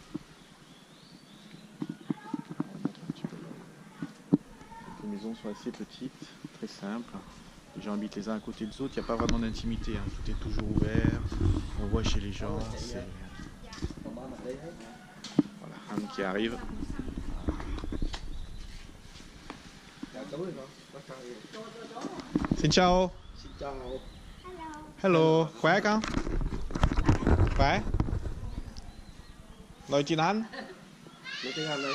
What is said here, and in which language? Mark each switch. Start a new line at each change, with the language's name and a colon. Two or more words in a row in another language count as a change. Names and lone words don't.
French: On montre un petit peu. Les maisons sont assez petites, très simples. Les gens habitent les uns à côté des autres, il n'y a pas vraiment d'intimité, hein. Tout est toujours ouvert, on voit chez les gens. Voilà, Han qui arrive.
Vietnamese: Xin chào. Hello, khỏe con? Khỏe? Nói tiếng Anh? Nói tiếng Anh đấy.